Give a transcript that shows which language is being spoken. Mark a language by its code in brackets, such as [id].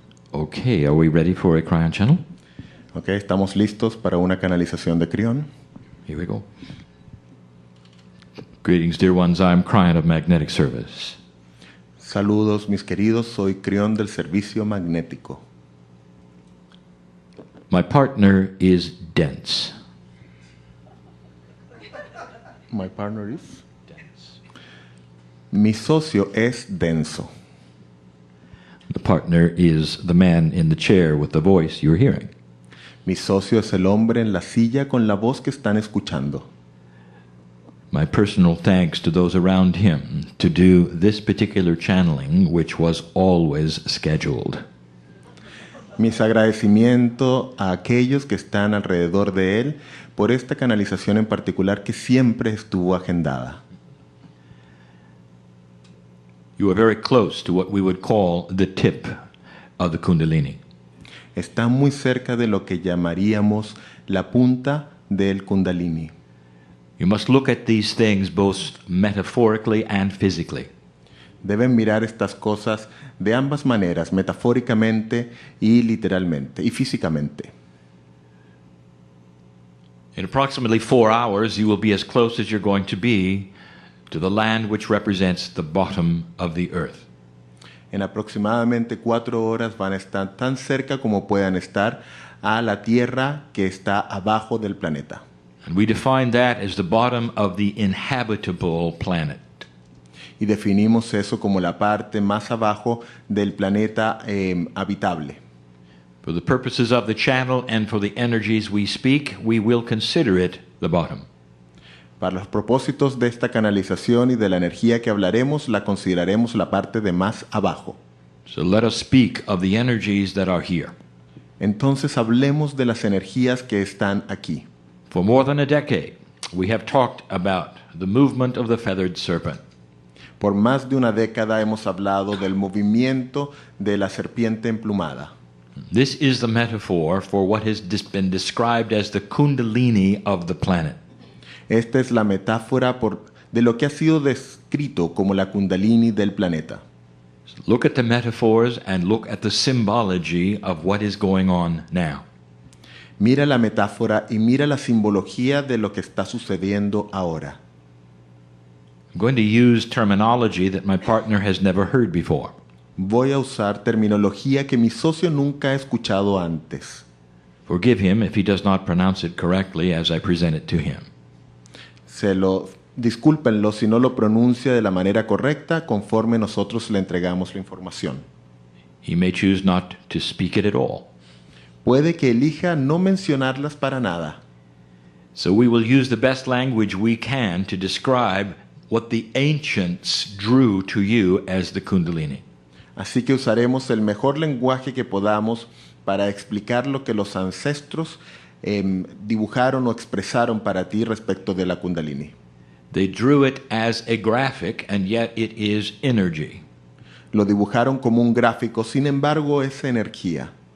[en] Okay, are we ready for a cryon channel? [es] Okay, estamos listos para una canalización de crión. [en] Here we go. Greetings, dear ones. I'm Cryon of Magnetic Service. [es] Saludos, mis queridos. Soy crión del servicio magnético. [en] My partner is dense. My partner is? Dense. [es] Mi socio es denso. [en] The partner is the man in the chair with the voice you're hearing. [es] Mi socio es el hombre en la silla con la voz que están escuchando. [en] My personal thanks to those around him to do this particular channeling, which was always scheduled. [es] Mis agradecimientos a aquellos que están alrededor de él por esta canalización en particular que siempre estuvo agendada. [en] You are very close to what we would call the tip of the Kundalini. [es] Está muy cerca de lo que llamaríamos la punta del Kundalini. [en] You must look at these things both metaphorically and physically. [es] Deben mirar estas cosas de ambas maneras, metafóricamente y literalmente, y físicamente. [en] In approximately 4 hours, you will be as close as you're going to be to the land which represents the bottom of the earth. [es] En aproximadamente 4 horas van a estar tan cerca como puedan estar a la tierra que está abajo del planeta. [en] And we define that as the bottom of the inhabitable planet. [es] Y definimos eso como la parte más abajo del planeta habitable. [en] For the purposes of the channel and for the energies we speak, we will consider it the bottom. [es] Para los propósitos de esta canalización y de la energía que hablaremos, la consideraremos la parte de más abajo. [en] So let us speak of the energies that are here. [es] Entonces hablemos de las energías que están aquí. [en] For more than a decade, we have talked about the movement of the feathered serpent. [es] Por más de una década hemos hablado del movimiento de la serpiente emplumada. [en] This is the metaphor for what has been described as the Kundalini of the planet. [es] Esta es la metáfora de lo que ha sido descrito como la Kundalini del planeta. [en] So look at the metaphors and look at the symbology of what is going on now. [es] Mira la metáfora y mira la simbología de lo que está sucediendo ahora. [en] I'm going to use terminology that my partner has never heard before. [es] Voy a usar terminología que mi socio nunca ha escuchado antes. [en] Forgive him if he does not pronounce it correctly as I present it to him. [es] Discúlpenlo si no lo pronuncia de la manera correcta conforme nosotros le entregamos la información. [en] He may choose not to speak it at all. [es] Puede que elija no mencionarlas para nada. [en] So we will use the best language we can to describe what the ancients drew to you as the Kundalini. [es] Así que usaremos el mejor lenguaje que podamos para explicar lo que los ancestros dibujaron o expresaron para ti respecto de la Kundalini. [en] They drew it as a graphic, and yet it is energy. [es] Lo dibujaron como un gráfico, sin embargo es energía.